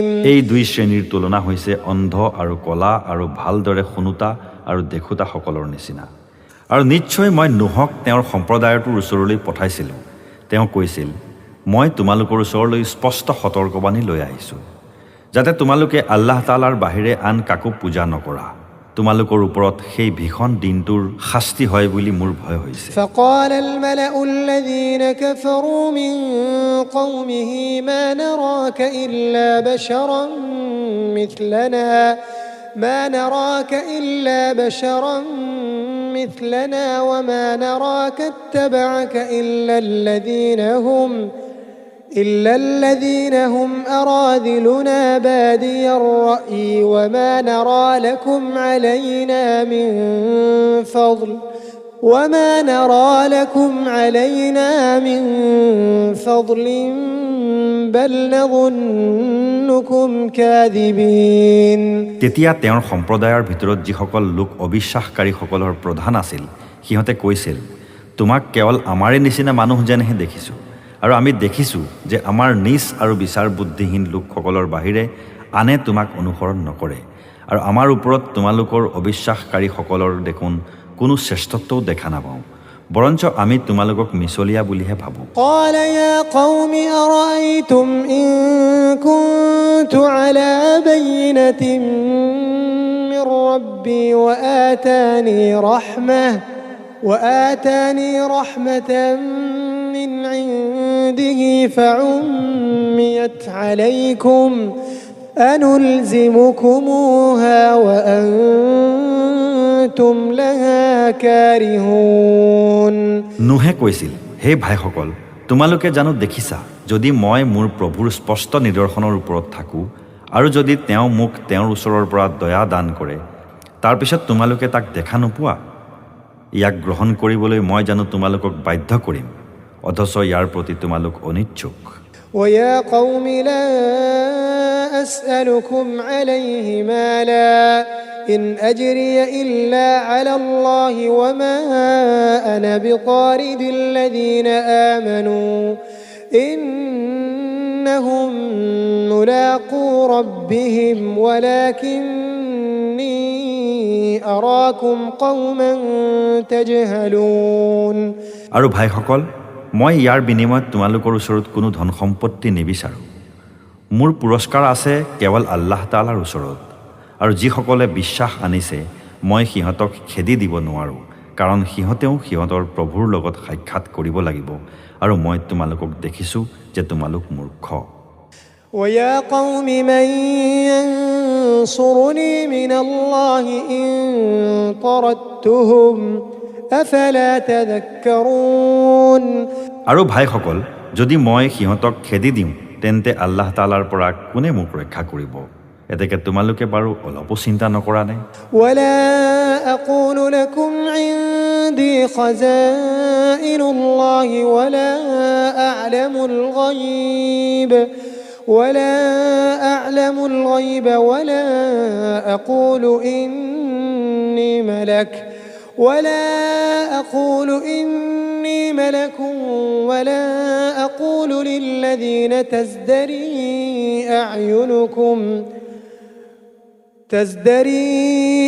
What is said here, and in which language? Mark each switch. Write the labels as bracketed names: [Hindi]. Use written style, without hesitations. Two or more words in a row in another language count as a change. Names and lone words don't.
[Assamese] এই দুই শ্ৰেণীৰ তুলনা হৈছে অন্ধ আৰু কলা আৰু ভালদৰে শুনোতা আৰু দেখোতা সকলৰ নিচিনা। আৰু নিশ্চয় মই নোহক তেওঁৰ সম্প্ৰদায়টোৰ ওচৰলৈ পঠাইছিলোঁ। তেওঁ কৈছিল, মই তোমালোকৰ ওচৰলৈ স্পষ্ট সতৰ্কবাণী লৈ আহিছোঁ, যাতে তোমালোকে আল্লাহ তাআলাৰ বাহিৰে আন কাকো পূজা নকৰা। তোমালোকৰ ওপৰত সেই ভীষণ দিনটোৰ শাস্তি হয় বুলি মোৰ ভয় হৈছে। [Arabic] فقال الملأ الذين كفروا من قومه ما نراك إلا بشرا مثلنا وما نراك اتبعك إلا الذين هم أراذلنا بادي الرأي وما نرى لكم علينا من فضل بل نظنكم كاذبين [Assamese] তেতিয়া তেওঁৰ সম্প্ৰদায়ৰ ভিতৰত যিসকল লোক অবিশ্বাসকাৰীসকলৰ প্ৰধান আছিল, সিহঁতে কৈছিল, তোমাক কেৱল আমাৰে নিচিনা মানুহ যেনহে দেখিছোঁ, আৰু আমি দেখিছোঁ যে আমাৰ নিজ আৰু বিচাৰ বুদ্ধিহীন লোকসকলৰ বাহিৰে আনে তোমাক অনুসৰণ নকৰে, আৰু আমাৰ ওপৰত তোমালোকৰ অবিশ্বাসকাৰীসকলৰ দেখোন কোনো শ্ৰেষ্ঠত্বও দেখা নাপাওঁ, বৰঞ্চ আমি তোমালোকক মিছলীয়া বুলিহে ভাবোঁ। [Arabic] قال يا قوم أرأيتم إن كنت على بينة من ربي وآتاني رحمة من عنده فعميت عليكم أنلزمكموها وأنتم لها كارهون [Assamese] নুহে কৈছিল, হে ভাইসকল, তোমালোকে জানো দেখিছা, যদি মই মোৰ প্ৰভুৰ স্পষ্ট নিদৰ্শনৰ ওপৰত থাকোঁ আৰু যদি তেওঁ মোক তেওঁৰ ওচৰৰ পৰা দয়া দান কৰে, তাৰপিছত তোমালোকে তাক দেখা নোপোৱা, ইয়াক গ্ৰহণ কৰিবলৈ মই জানো তোমালোকক বাধ্য কৰিম, অথচ ইয়াৰ প্ৰতি তোমালোক অনিচ্ছুক। [Arabic] ويا قوم لا أسألكم عليه مالا إن أجري إلا على الله وما أنا بطارد الذين آمنوا إنهم ملاقو ربهم ولكني أراكم قوما تجهلون [Assamese] আৰু ভাইসকল, মই ইয়াৰ বিনিময়ত তোমালোকৰ ওচৰত কোনো ধন সম্পত্তি নিবিচাৰোঁ। মোৰ পুৰস্কাৰ আছে কেৱল আল্লাহ তাআলাৰ ওচৰত, আৰু যিসকলে বিশ্বাস আনিছে মই সিহঁতক খেদি দিব নোৱাৰোঁ, কাৰণ সিহঁতেও সিহঁতৰ প্ৰভুৰ লগত সাক্ষাৎ কৰিব লাগিব, আৰু মই তোমালোকক দেখিছোঁ যে তোমালোক মূৰ্খ। [Arabic] ويا قوم من ينصرني من الله إن طردتهم أفلا تذكرون [Assamese] আৰু ভাইসকল, যদি মই সিহঁতক খেদি দিওঁ তেন্তে আল্লাহ তাআলাৰ পৰা কোনে মোক ৰক্ষা কৰিব? এতেকে তোমালোকে বাৰু অলপো চিন্তা নকৰা নে? [Arabic] ولا أقول لكم عندي خزائن الله ولا أعلم الغيب ولا أقول إني ملك ولا أقول للذين تزدري